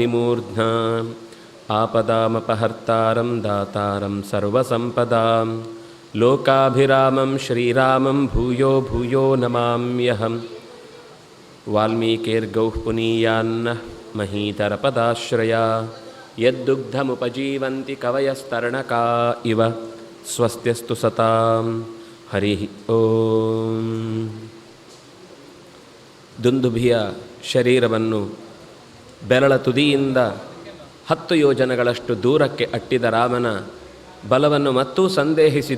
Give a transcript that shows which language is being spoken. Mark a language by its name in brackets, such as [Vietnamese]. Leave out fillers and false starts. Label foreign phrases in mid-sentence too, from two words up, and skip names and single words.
[Sanskrit] ಮೂರ್ಧ್ನಾ ಆಪದಾಮಪಹರ್ತಾರಂ ದಾತಾರಂ ಸರ್ವಸಂಪದಾಂ ಲೋಕಾಭಿರಾಮಂ ಶ್ರೀರಾಮಂ ಭೂಯೋ ಭೂಯೋ ನಮಾಮ್ಯಹಂ ವಾಲ್ಮೀಕಿರ್ಗೌಃ ಪುನೀಯಾನ್ನಃ ಮಹೀತರಪದಾಶ್ರಯಾ ಯದ್ದುಗ್ಧಮುಪಜೀವಂತಿ ಕವಯಸ್ತರಣಕಾ ಇವ ಸ್ವಸ್ತ್ಯಸ್ತು ಸತಾಂ ಹರಿ ಓಂ. [Kannada] ದುಂದುಭಿಯ ಶರೀರವನ್ನು ಬೆರಳ ತುದಿಯಿಂದ 10 ಯೋಜನಗಳಷ್ಟು ದೂರಕ್ಕೆ ಅಟ್ಟಿದ ರಾಮನ ಬಲವನ್ನು ಮತ್ತೂ ಸಂದೇಹಿಸಿದ.